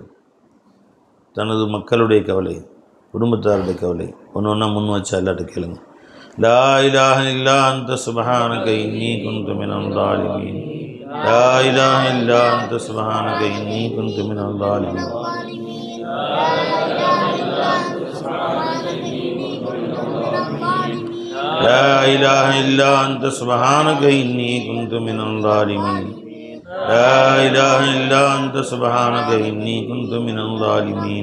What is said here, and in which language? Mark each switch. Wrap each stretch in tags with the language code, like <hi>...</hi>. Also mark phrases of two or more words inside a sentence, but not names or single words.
<ta>தனது மக்களுடைய கவலை, குடும்பத்தாருடைய கவலை ஒன்று ஒன்றா முன் வச்சு அல்லாட்ட கேளுங்க.</ta> <ar>لا إله إلا أنت سبحانك إني كنت من الظالمين. لا إله إلا أنت سبحانك إني كنت من الظالمين. لا إله إلا أنت سبحانك إني كنت من الظالمين. لا إله إلا أنت سبحانك إني كنت من الظالمين.</ar>